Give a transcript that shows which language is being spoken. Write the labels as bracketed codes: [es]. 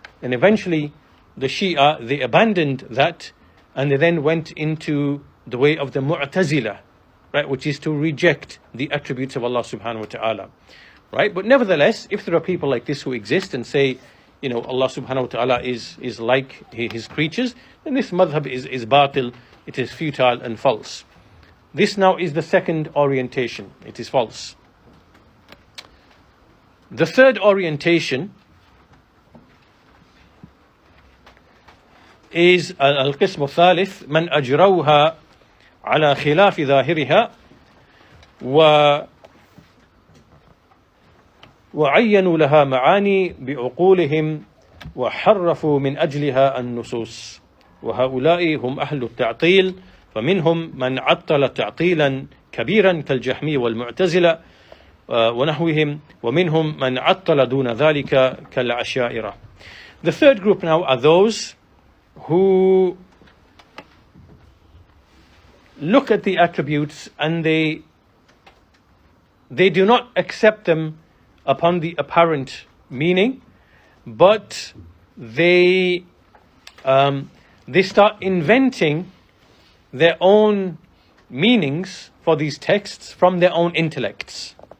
[en] And eventually the Shia, they abandoned that and they then went into the way of the Mu'tazila, right, which is to reject the attributes of Allah subhanahu wa ta'ala, right? But nevertheless, if there are people like this who exist and say, Allah subhanahu wa ta'ala is like His creatures, then this madhab is batil, it is futile and false. This now is the second orientation, it is false. The third orientation is [ar] القسم الثالث من أجروها على خلاف ظاهرها وعينوا لها معاني بعقولهم وحرفوا من أجلها النصوص وهؤلاء هم أهل التعطيل فمنهم من عطل تعطيلا كبيرا كالجهمي والمعتزلة ونحوهم ومنهم من عطل دون ذلك كالأشاعرة. [en] The third group now are those who look at the attributes and they do not accept them upon the apparent meaning, but they start inventing their own meanings for these texts from their own intellects.